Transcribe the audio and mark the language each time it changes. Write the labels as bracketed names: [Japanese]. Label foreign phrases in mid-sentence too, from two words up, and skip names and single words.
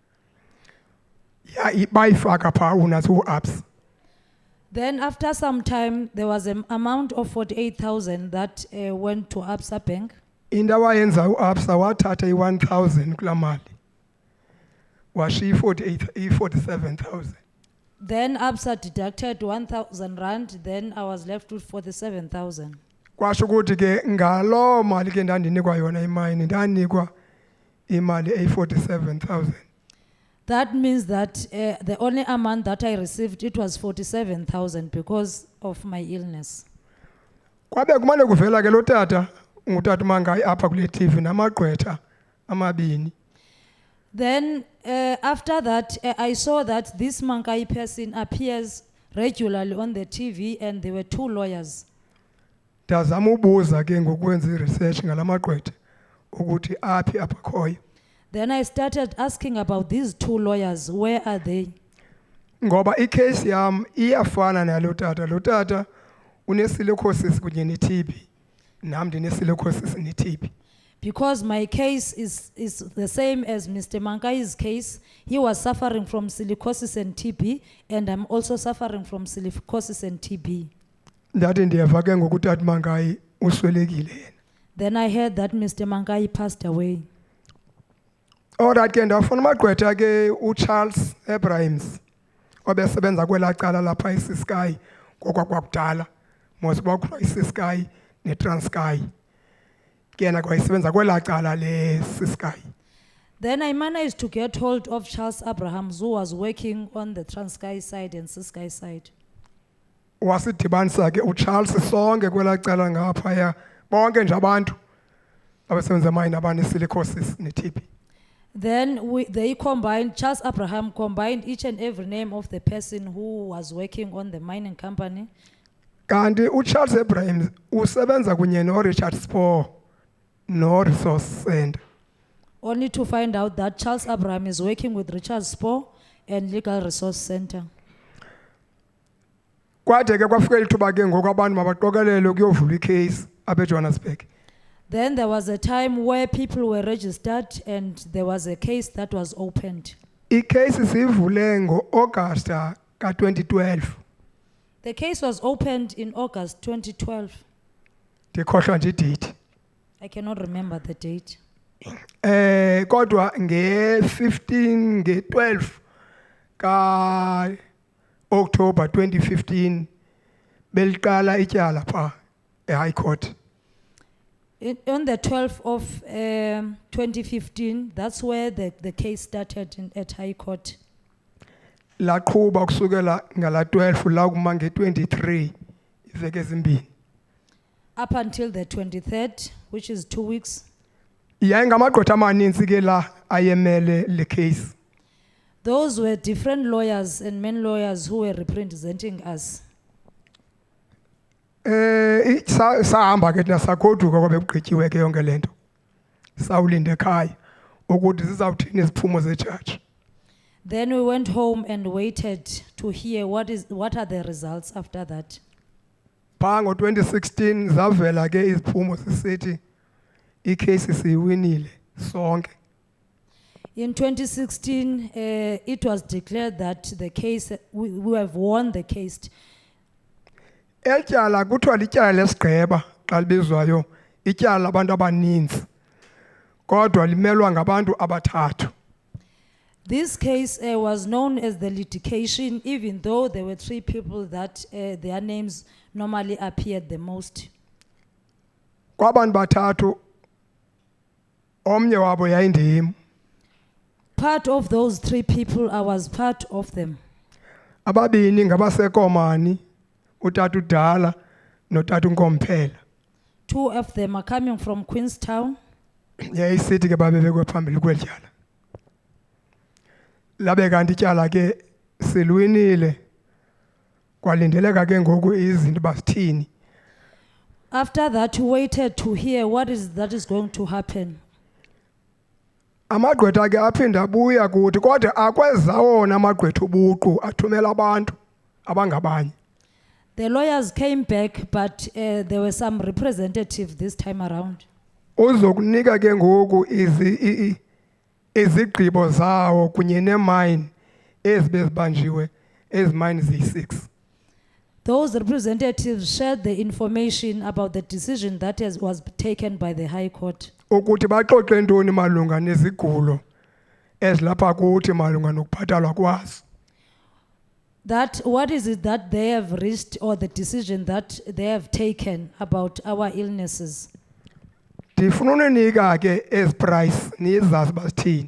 [Xhosa] Bayifaka phaa unathi u-ABSA. [English] Then after some time, there was an amount of 48,000 that went to ABSA Bank. [Xhosa] Into awayenza u-ABSA wathatha i-1,000 kulaa mali washiya i-47,000. [English] Then ABSA deducted 1,000 rand, then I was left with 47,000. [Xhosa] Kwasho ukuthi ke ngaloo mali ke ndandinikwa yona imayini ndanikwa imali eyi-47,000. [English] That means that the only amount that I received, it was 47,000 because of my illness. [Xhosa] Kwabe kumane kuvela ke lo tata ngutata uMangayi apha kule TV namagqwetha amabini. [English] Then after that, I saw that this Mankai person appears regularly on the TV, and there were 2 lawyers. [Xhosa] Ndazama ubuza ke ngokwenza i-research ngala magqwetha ukuthi aphi apha khoyo. [English] Then I started asking about these 2 lawyers. Where are they? [Xhosa] Ngoba i-case yam iyafana nalo tata. Lo tata une-silicosis kunye ne-TB. Nam ndine-silicosis ne-TB. [English] Because my case is the same as Mr. Mankai's case. He was suffering from silicosis and TB, and I'm also suffering from silicosis and TB. [Xhosa] Ndathi ndiyeva ke ngokutata uMangayi uswelekile yena. [English] Then I heard that Mr. Mankai passed away. [Xhosa] Alright ke ndafuna amagqwetha ke uCharles Abrahams obesebenza kwelaa cala lapha eCiskei kwakudala mos kwakuthiwa iCiskei neTranskei. Kena kwayisebenza kwelaa cala leCiskei. [English] Then I managed to get hold of Charles Abrahams, who was working on the Transkei side and Ciskei side. [Xhosa] Wasidibanisa ke uCharles sonke kwelaa cala ngaphaya bonke nje abantu abasebenza emayini abanesilicosis ne-TB. [English] Then they combined, Charles Abraham combined each and every name of the person who was working on the mining company. [Xhosa] Kanti uCharles Abrahams usebenza kunye noRichard Spoor no-Resource Center. [English] Only to find out that Charles Abraham is working with Richard Spoor and Legal Resource Center. [Xhosa] Kwade ke kwafika ithuba ke ngoku abantu mabaqokelele kuyovulwa icase apha eJohannesburg. [English] Then there was a time where people were registered and there was a case that was opened. [Xhosa] Icase siyivule ngo-August ka-2012. [English] The case was opened in August 2012. [Xhosa] Ndikhohlwa nje idate. [English] I cannot remember the date. [Xhosa] Kodwa nge-12 ka October 2015 beliqala ityala pha [English] eHigh Court. On the 12th of 2015, that's where the case started at High Court. [Xhosa] Laqhuba kusukela ngala 12 la kuma nge-23 iveke ezimbini. [English] Up until the 23rd, which is 2 weeks. [Xhosa] Yayingamagqwetha amaninzi ke la ayemele le case. [English] Those were different lawyers and men lawyers who were representing us. [Xhosa] Sahamba ke thina sagoduka kwabe kugqityiwe ke yonke lento. Sawulinda ekhaya ukuthi zizawuthini iziphumo ze-judge. [English] Then we went home and waited to hear what are the results after that. [Xhosa] Pha ngo-2016 zavela ke iziphumo zisithi i-case siyiwinile sonke. [English] In 2016, it was declared that the case, we have won the case. [Xhosa] Etyala kuthiwa lityala lesigqeba xa libizwayo ityala labantu abaninzi kodwa limelwa ngabantu abathathu. [English] This case was known as the litigation, even though there were 3 people that their names normally appeared the most. [Xhosa] Kwabantu bathathu omnye wabo yayindim. [English] Part of those 3 people, I was part of them. [Xhosa] Ababini ngabasekomani utata udala notata uNkomphela. [English] 2 of them are coming from Queenstown. [Xhosa] Yayisithi ke babebekwe phambili kwelityala. Labe kanti ityala ke silwinile kwalindeleka ke ngoku izinto basithini. [English] After that, we waited to hear that is going to happen. [Xhosa] Amagqwetha ke aphinda abuya kuthi kodwa akwezawona amagqwetha ubuqu athumela abantu abangabanye. [English] The lawyers came back, but there were some representatives this time around. [Xhosa] Uzokunika ke ngoku izigqibo zawo kunye nemine ezibezibanjiwe ezimine ziyi-6. [English] Those representatives shared the information about the decision that was taken by the High Court. [Xhosa] Ukuthi baxoxe ntoni malunga nezigulo ezilapha kuthi malunga nokuphatalwa kwazo. [English] That what is it that they have reached, or the decision that they have taken about our illnesses. [Xhosa] Ndifuna uninika ke ezi price nizazi basithini.